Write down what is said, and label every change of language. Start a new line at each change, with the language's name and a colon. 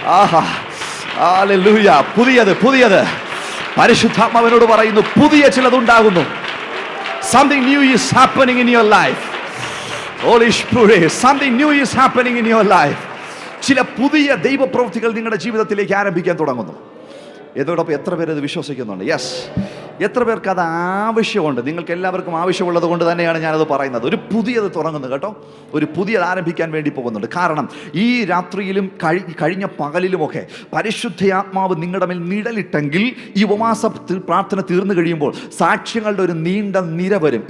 Malayalam: Hallelujah. പുതിയത് പരിശുദ്ധാത്മാവിനോട് പറയുന്നു, പുതിയ ചിലതുണ്ടാകുന്നു.
English: Something new is happening in your life. Holy Spirit, something new is happening in your life.
Malayalam: ചില പുതിയ ദൈവപ്രവൃത്തികൾ നിങ്ങളുടെ ജീവിതത്തിലേക്ക് ആരംഭിക്കാൻ തുടങ്ങുന്നു. ഇതോടൊപ്പം എത്ര പേര് ഇത് വിശ്വസിക്കുന്നുണ്ട്? യെസ്. എത്ര പേർക്ക് അത് ആവശ്യമുണ്ട്? നിങ്ങൾക്ക് എല്ലാവർക്കും ആവശ്യമുള്ളത് കൊണ്ട് തന്നെയാണ് ഞാനത് പറയുന്നത്. ഒരു പുതിയത് തുടങ്ങുന്നു കേട്ടോ, ഒരു പുതിയത് ആരംഭിക്കാൻ വേണ്ടി പോകുന്നുണ്ട്. കാരണം ഈ രാത്രിയിലും കഴിഞ്ഞ പകലിലുമൊക്കെ പരിശുദ്ധയാത്മാവ് നിങ്ങളുടെ മേൽ നിഴലിട്ടെങ്കിൽ ഈ ഉപവാസ പ്രാർത്ഥന തീർന്നു കഴിയുമ്പോൾ സാക്ഷ്യങ്ങളുടെ ഒരു നീണ്ട നിര വരും.